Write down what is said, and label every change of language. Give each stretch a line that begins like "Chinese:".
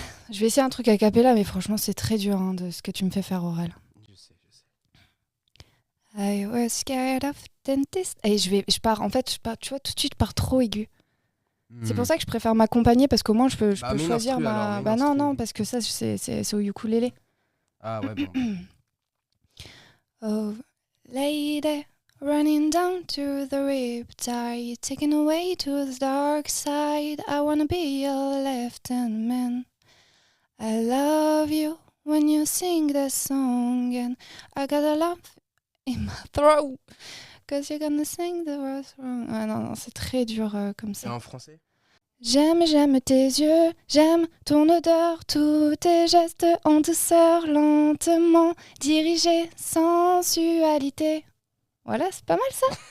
French: Je vais essayer un truc a cappella, mais franchement, c'est très dur de ce que tu me fais faire, Aurel. Je sais.
English: I was scared of dentist.
French: Et tu vois, tout de suite, je pars trop aigu. C'est pour ça que je préfère m'accompagner, parce qu'au moins, je peux choisir ma... non, parce que ça, c'est au ukulélé. Ah ouais, bon.
English: Oh, lady, running down to the riptide, taken away to the dark side. I wanna be your left-hand man. I love you when you sing that song, and I got a lump in my throat, cause you're gonna sing the words wrong.
French: Ah non, c'est très dur comme ça. C'est en français? J'aime tes yeux, j'aime ton odeur, tous tes gestes en douceur, lentement dirigés, sensualité. Voilà, c'est pas mal ça.